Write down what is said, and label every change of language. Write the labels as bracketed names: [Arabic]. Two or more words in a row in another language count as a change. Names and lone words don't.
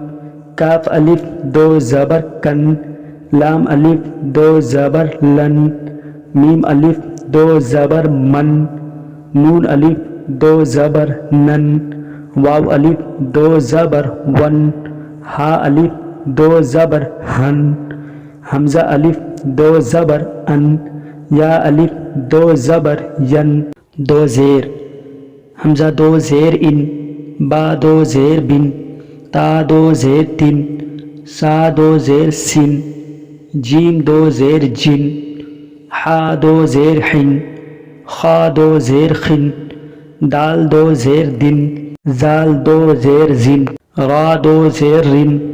[Urdu] کاف الف 2 زبر کن، لام الف 2 زبر لن، میم الف 2 زبر من، نون الف 2 زبر نن، واو الف 2 زبر ون، ہا الف 2 زبر ہن، حمزہ الف 2 زبر ان، یا الف 2 زبر ین۔ 2 زیر حمزہ 2 زیر ان، با 2 زیر بن، تا 2 زیر تن، سا 2 زیر سن، جیم 2 زیر جن، حا 2 زیر حن، خا 2 زیر خن، دال 2 زیر دن، زال 2 زیر زن، را 2 زیر رن،